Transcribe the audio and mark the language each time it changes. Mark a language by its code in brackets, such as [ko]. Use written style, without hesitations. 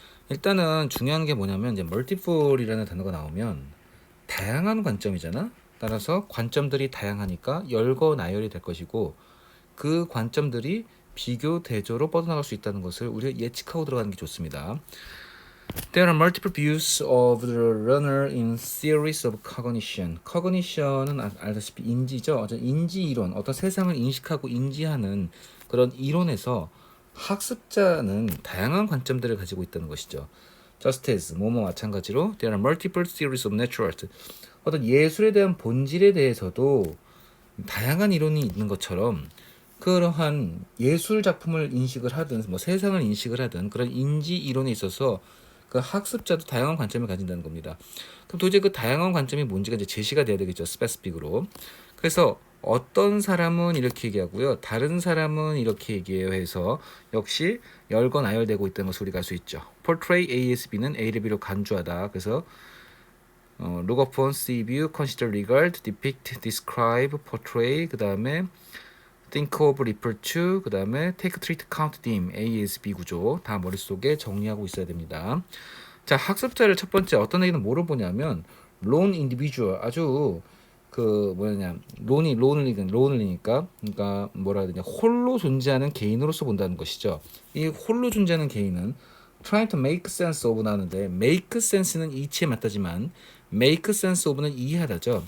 [ko] 일단은 중요한 게 뭐냐면 이제 멀티플이라는 단어가 나오면 다양한 관점이잖아. 따라서 관점들이 다양하니까 열거 나열이 될 것이고 그 관점들이 비교 대조로 뻗어나갈 수 있다는 것을 우리가 예측하고 들어가는 게 좋습니다. [en] There are multiple views of the runner in theories of cognition. [ko] cognition은 알다시피 인지죠. 어떤 인지 이론, 어떤 세상을 인식하고 인지하는 그런 이론에서 학습자는 다양한 관점들을 가지고 있다는 것이죠. [en] Just as [ko] 뭐뭐 마찬가지로 [en] there are multiple theories of natural art. [ko] 어떤 예술에 대한 본질에 대해서도 다양한 이론이 있는 것처럼 그러한 예술 작품을 인식을 하든 뭐 세상을 인식을 하든 그런 인지 이론에 있어서 그 학습자도 다양한 관점을 가진다는 겁니다. 그럼 도대체 그 다양한 관점이 뭔지가 이제 제시가 돼야 되겠죠. 스페시픽으로. 그래서 어떤 사람은 이렇게 얘기하고요. 다른 사람은 이렇게 얘기해요 해서 역시 열거 나열되고 있다는 것을 우리가 알 수 있죠. portray ASB는 A를 B로 간주하다. 그래서 [en] look upon, see, view, consider, regard, depict, describe, portray [ko] 그 다음에 [en] think of, refer to 그 다음에 take, treat, count, deem ASB [ko] 구조 다 머릿속에 정리하고 있어야 됩니다. 자, 학습자를 첫 번째 어떤 얘기는 뭐로 보냐면 lone individual 아주 그 뭐냐 론이니까 그러니까 뭐라 해야 되냐 홀로 존재하는 개인으로서 본다는 것이죠. 이 홀로 존재하는 개인은 [en] trying to make sense of [ko] 나는데 make sense는 이치에 맞다지만 make sense of는 이해하다죠.